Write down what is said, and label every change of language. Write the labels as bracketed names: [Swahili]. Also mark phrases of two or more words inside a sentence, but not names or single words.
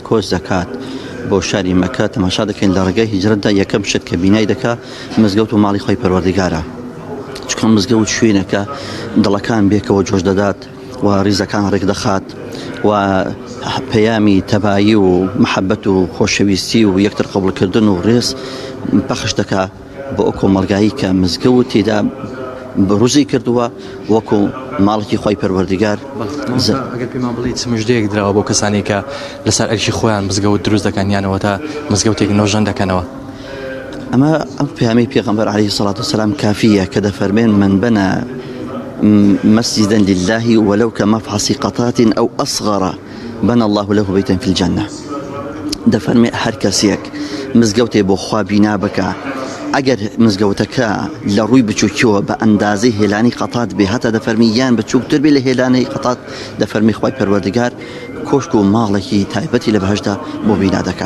[Central Kurdish] کۆچ دەکات بۆ شاری مەکە تەماشا دەکەین لە ڕێگەی هیجرەتدا یەکەم شت کە بینای دەکا مزگەوت و ماڵی خۆی پەروەردیگارە چکە مزگەوت شوێنەکە دڵەکان بێکەوە جۆش دەدات و ڕیزەکان ڕێک دەخات و پەیامی تەبایی و محەبەت و خۆشەویستی و یەکتر قبولکردن و ڕێز پەخش دەکا بۆ ئەو کۆمەڵگایی کە مزگەوت تێدا بروزی کردووە وەکو ماڵێکی خۆی پەروەردیگار ئەگەر پێمان بڵێیت چ مژدەیەک درراوە بۆ کەسانی کە لەسەر ئەرکی خۆیان مزگەوت دروست دەکەنیانەوە تا مزگەوتێک نۆژەن دەکەنەوە ئەمە ئەم پەیامی پێغەمبەر [Arabic] عەلەیهی سەڵات وسەلام [Central Kurdish] کافیە کە دەفەرمێن [Arabic] من بنى مسجدا لله ولو كمفحص قطات أو أصغر بنى الله له بيتا في الجنة [Central Kurdish] دەفەرمێ هەر کەسێک مزگەوتێ بۆ خوا بینا بکە ئەگەر مزگەوتەکە لە ڕووی بچووکیەوە بە ئەندازەی هێلانی قەتات بێ هەتا دەفەرمی یان بچووکتر بێ لە هێلانەی قەتات دەفەرمی خوای پەروەردیگار کۆشک و ماڵێکی تایبەتی لە بەهەشدا بۆ بینا دەکات